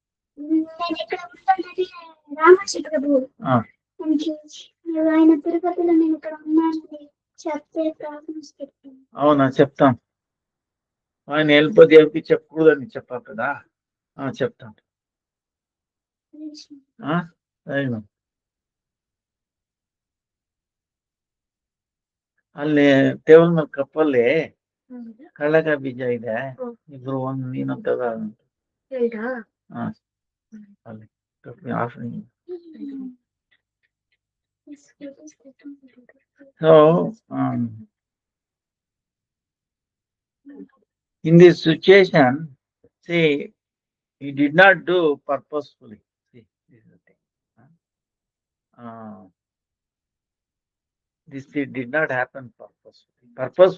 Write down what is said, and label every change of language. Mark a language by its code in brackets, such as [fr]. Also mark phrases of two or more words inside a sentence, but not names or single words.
[te] ఆ, అవునా చెప్తాం. ఆయన వెళ్ళిపోతే ఎవరికి చెప్పకూడదని చెప్పాలి కదా. చెప్తాం. [kn] సరేనా ಅಲ್ಲಿ ಟೇಬಲ್ ಮೇಲೆ ಕಪ್ಪಲ್ಲಿ ಕಳ್ಳಕಾಯಿ ಬೀಜ ಇದೆ. ಇಬ್ರು ಒಂದು ನೀನು ತಗ. ಹಾ ಅಲ್ಲಿ ಆಫ್ರಿಂಗ್. [en] So, in this situation, see, he did not do purposefully. See, this is the thing. Uh, this did not happen purposefully.